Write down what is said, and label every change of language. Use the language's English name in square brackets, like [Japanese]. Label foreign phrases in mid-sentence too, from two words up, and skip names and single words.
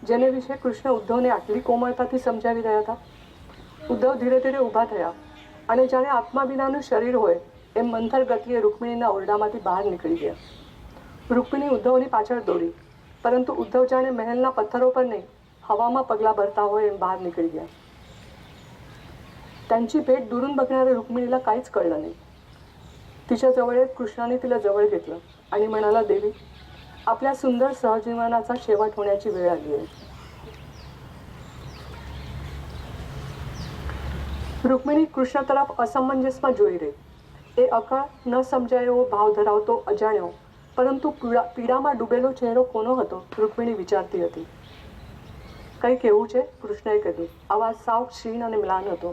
[Gujarati] જેને વિશે કૃષ્ણ ઉદ્ધવને આટલી કોમળતાથી સમજાવી રહ્યા હતા. ઉદ્ધવ ધીરે ધીરે ઊભા થયા અને જાણે આત્મા વિનાનું શરીર હોય એમ મંથર ગતિએ રૂકમિણીના ઓરડામાંથી બહાર નીકળી ગયા. રૂકમિણી ઉદ્ધવની પાછળ દોડી, પરંતુ ઉદ્ધવ જાણે મહેલના પથ્થરો પર નહીં, હવામાં પગલાં ભરતા હોય એમ બહાર નીકળી ગયા. [Marathi] त्यांची भेट दुरून बघणाऱ्या रुक्मिणीला काहीच कळलं नाही. तिच्या जवळ येत कृष्णाने तिला जवळ घेतलं आणि म्हणाला, देवी, आपल्या सुंदर सहजीवनाचा शेवट होण्याची वेळ आली आहे. [Gujarati] રૂકમિણી કૃષ્ણ તરફ અસમંજસમાં જોઈ રહી. એ અકળ ન સમજાયો ભાવ ધરાવતો અજાણ્યો પરંતુ પીડામાં ડૂબેલો ચહેરો કોનો હતો રૂકમિણી વિચારતી હતી. કંઈક એવું છે, કૃષ્ણએ કહ્યું. આવાજ સાવ ક્ષીણ અને મ્લાન હતો.